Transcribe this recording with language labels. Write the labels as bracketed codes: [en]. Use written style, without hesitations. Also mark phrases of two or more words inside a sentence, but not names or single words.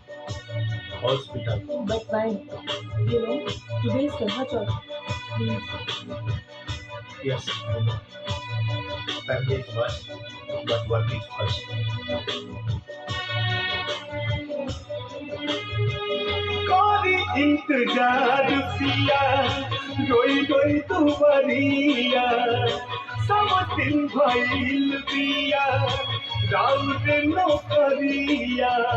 [en] Hospital. But why? You know, today is Karwa Chauth. Please. Yes, I know. Family is first, but work is first. [bho] करी इंतजार पिया, रोई रोई तू बरिया, सब दिन भइल पिया राउर नौकरिया।